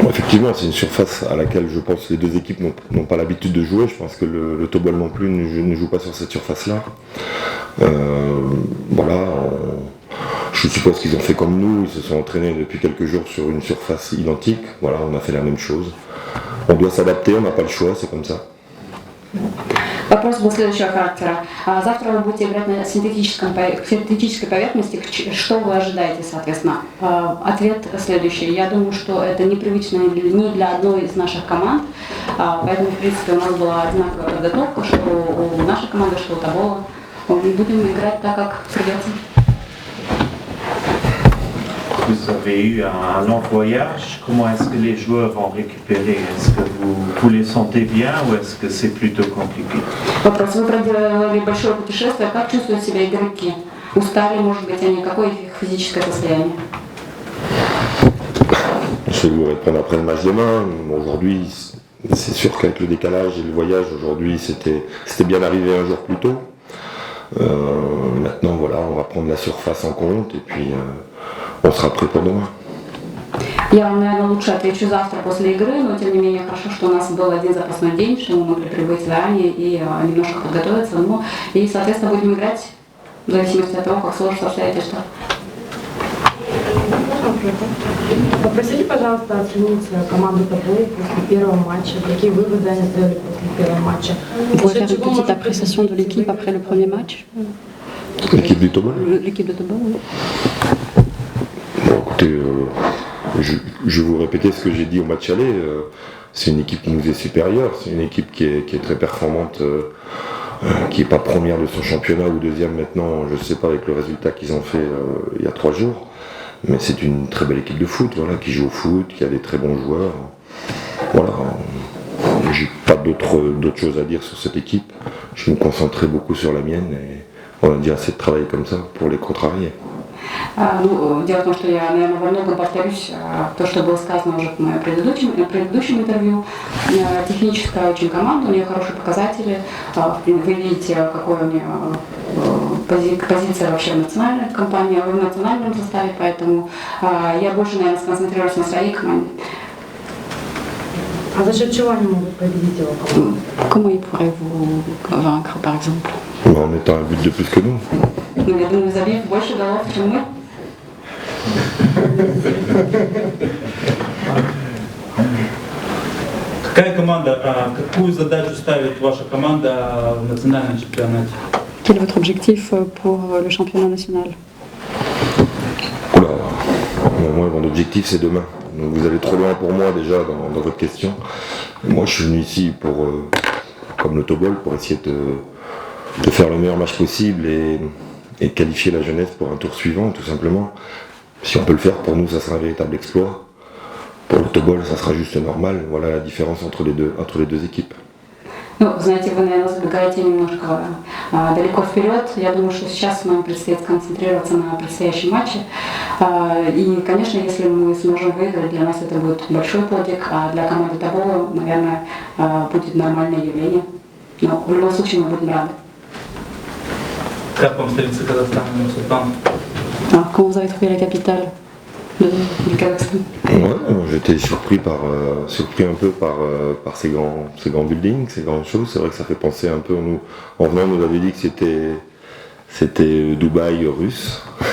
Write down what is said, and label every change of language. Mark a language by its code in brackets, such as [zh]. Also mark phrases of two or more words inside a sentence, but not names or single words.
[fr] Effectivement, c'est une surface à laquelle je pense que les deux équipes n'ont pas l'habitude de jouer. Je pense que le Tobol non plus ne joue pas sur cette surface-là. Voilà, je suppose qu'ils ont fait comme nous, ils se sont entraînés depuis quelques jours sur une surface identique. Voilà, on a fait la même chose. On doit s'adapter, on n'a pas le choix, c'est comme ça. [ru] Вопрос был следующего характера. Завтра вы будете играть на синтетической поверхности. Что вы ожидаете, соответственно? Ответ следующий. Я думаю, что это непривычно ни для одной из наших команд. Поэтому, в принципе, у нас была одинаковая подготовка, что у нашей команды, что у Тобола. Мы будем играть так, как придется. [fr] Vous avez eu un long voyage. Comment est-ce que les joueurs vont récupérer? Est-ce que vous les sentez bien ou est-ce que c'est plutôt compliqué? [ru] Вопрос. Вы проделали большое путешествие. Как чувствуют себя игроки? Устали, может быть, они? Какое их физическое состояние? [fr] Je vais vous répondre après le match demain. Aujourd'hui, c'est sûr qu'avec le décalage et le voyage, aujourd'hui, c'était bien arrivé un jour plus tôt. Maintenant, voilà, on va prendre la surface en compte et puis on sera prêt pour demain. [ru] Я вам, наверное, лучше отвечу завтра после игры, но тем не менее хорошо, что у нас был один запасной день, что мы могли прибыть заранее и немножко подготовиться. Ну, и, соответственно, будем играть в зависимости от того, как сложатся обстоятельства. Попросите, пожалуйста, оценить команду Тобол после первого матча. Какие выводы они сделали после первого матча? [fr] Vous pouvez faire une petite appréciation de l'équipe après le premier match? L'équipe du Tobol? L'équipe de Тобол, oui. Bon, écoutez, je vais vous répéter ce que j'ai dit au match aller. C'est une équipe qui nous est supérieure, c'est une équipe qui est très performante, qui n'est pas première de son championnat ou deuxième maintenant, je ne sais pas avec le résultat qu'ils ont fait il y a 3 jours. Mais c'est une très belle équipe de foot, voilà, qui joue au foot, qui a des très bons joueurs. Voilà, j'ai pas d'autres choses à dire sur cette équipe. Je vais me concentrer beaucoup sur la mienne et on a dit assez de travail comme ça pour les contrarier. [ru] Дело в том, что я, наверное, во многом повторюсь то, что было сказано уже в моем предыдущем интервью. Техническая очень команда, у нее хорошие показатели. Вы видите, какой у нее позиция вообще в национальной компании, в национальном составе, поэтому я больше, наверное, сконцентрируюсь на своей команде. А за счет чего они могут победить его команду? [fr] Comment ils pourraient vous vaincre, par exemple? En mettant un but de plus que nous. [ru] Ну, я думаю, забив больше голов, чем мы. Какую задачу ставит ваша команда в национальном чемпионате? [fr] Quel est votre objectif pour le championnat national? Oula, moi mon objectif c'est demain. Donc vous allez trop loin pour moi déjà dans votre question. Moi je suis venu ici pour, comme le Tobol, pour essayer de faire le meilleur match possible et qualifier la jeunesse pour un tour suivant tout simplement. Si on peut le faire, pour nous ça sera un véritable exploit. Pour le Tobol ça sera juste normal. Voilà la différence entre les deux équipes. [ru] Ну, знаете, вы, наверное, забегаете немножко далеко вперед. Я думаю, что сейчас нам предстоит сконцентрироваться на предстоящем матче. И, конечно, если мы сможем выиграть, для нас это будет большой подвиг, а для команды Тобола, наверное, будет нормальное явление. Но в любом случае мы будем рады. Как вам столица Казахстана, Нур-Султан? [fr] Comment vous avez trouvé la capitale du Kazakhstan? Ouais, j'étais surpris un peu par ces grands buildings, ces grandes choses. C'est vrai que ça fait penser un peu, en venant on nous avait dit que c'était Dubaï russe.